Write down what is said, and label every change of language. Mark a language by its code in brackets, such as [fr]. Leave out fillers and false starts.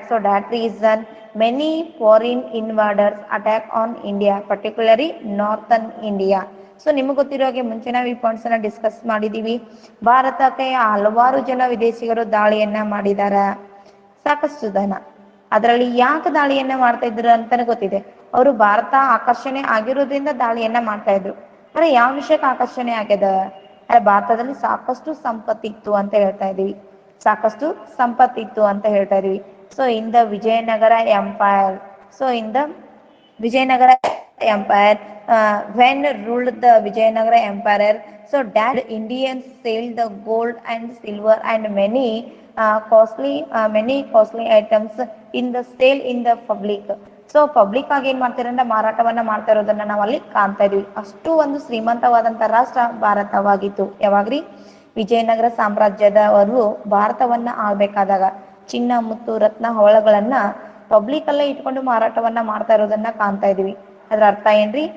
[en] So that reason many foreign invaders attack on India, particularly northern India. [kn] So ನಿಮಗೆ ಗೊತ್ತಿರೋ ಹಾಗೆ ಮುಂಚೆ ನಾವು ಈ ಪಾಯಿಂಟ್ಸ್ ಅನ್ನ ಡಿಸ್ಕಸ್ ಮಾಡಿದೀವಿ. ಭಾರತಕ್ಕೆ ಹಲವಾರು ಜನ ವಿದೇಶಿಗರು ದಾಳಿಯನ್ನ ಮಾಡಿದಾರ, ಸಾಕಷ್ಟು ಜನ. ಅದರಲ್ಲಿ ಯಾಕೆ ದಾಳಿಯನ್ನ ಮಾಡ್ತಾ ಇದ್ರು ಅಂತಾನೆ ಗೊತ್ತಿದೆ. ಅವರು ಭಾರತ ಆಕರ್ಷಣೆ ಆಗಿರೋದ್ರಿಂದ ದಾಳಿಯನ್ನ ಮಾಡ್ತಾ ಇದ್ರು. ಆದ್ರೆ ಯಾವ ವಿಷಯಕ್ಕೆ ಆಕರ್ಷಣೆ ಆಗ್ಯದ? ಭಾರತದಲ್ಲಿ ಸಾಕಷ್ಟು ಸಂಪತ್ತಿತ್ತು ಅಂತ ಹೇಳ್ತಾ ಇದೀವಿ. ಸಾಕಷ್ಟು ಸಂಪತ್ತಿತ್ತು ಅಂತ ಹೇಳ್ತಾ ಇದೀವಿ. [en] So in the Vijayanagara empire. So in the Vijayanagara empire, when ruled the Vijayanagara empire, so that Indians sailed the gold and silver and many costly items in the sale in the public. [kn] So public ಆಗಿ ಏನ್ ಮಾಡ್ತಾರೆ ಅಂದ್ರೆ ಮಾರಾಟವನ್ನ ಮಾಡ್ತಾ ಇರೋದನ್ನ ನಾವು ಅಲ್ಲಿ ಕಾಣ್ತಾ ಇದೀವಿ. ಅಷ್ಟು ಒಂದು ಶ್ರೀಮಂತವಾದಂತ ರಾಷ್ಟ್ರ ಭಾರತವಾಗಿತ್ತು. ಯಾವಾಗ್ರಿ? ವಿಜಯನಗರ ಸಾಮ್ರಾಜ್ಯದವರು ಭಾರತವನ್ನ ಆಳ್ಬೇಕಾದಾಗ ಚಿನ್ನ, ಮುತ್ತು, ರತ್ನ, ಹವಳಗಳನ್ನ ಪಬ್ಲಿಕ್ ಅಲ್ಲೇ ಇಟ್ಕೊಂಡು ಮಾರಾಟವನ್ನ ಮಾಡ್ತಾ ಇರೋದನ್ನ ಕಾಣ್ತಾ ಇದೀವಿ. ಅದರ ಅರ್ಥ ಏನ್ರಿ?